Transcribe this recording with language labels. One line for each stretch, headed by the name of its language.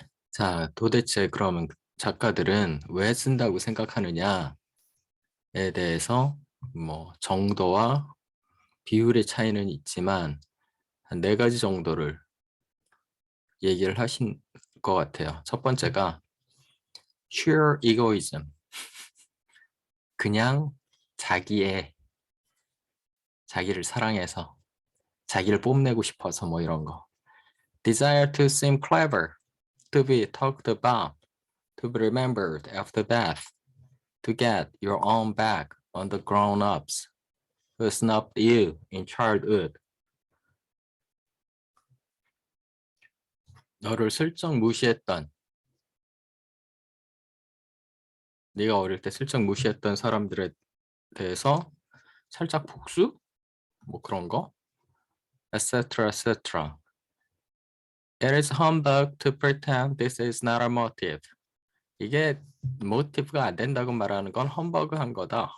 Korean: 자, 도대체 그러면 작가들은 왜 쓴다고 생각하느냐에 대해서 뭐 정도와 비율의 차이는 있지만 한 4가지 정도를 얘기를 하신 것 같아요. 첫 번째가
English: sheer egoism.
Korean: 그냥 자기를 사랑해서 자기를 뽐내고 싶어서 뭐 이런 거.
English: Desire to seem clever, to be talked about, to be remembered after death, to get your own back on the grown-ups who snubbed you in childhood.
Korean: 너를 슬쩍 무시했던, 네가 어릴 때 슬쩍 무시했던 사람들에 대해서 살짝 복수? 뭐 그런 거? etc. etc.
English: It is humbug to pretend this is not a motive.
Korean: 이게 모티브가 안 된다고 말하는 건 험버그한 거다.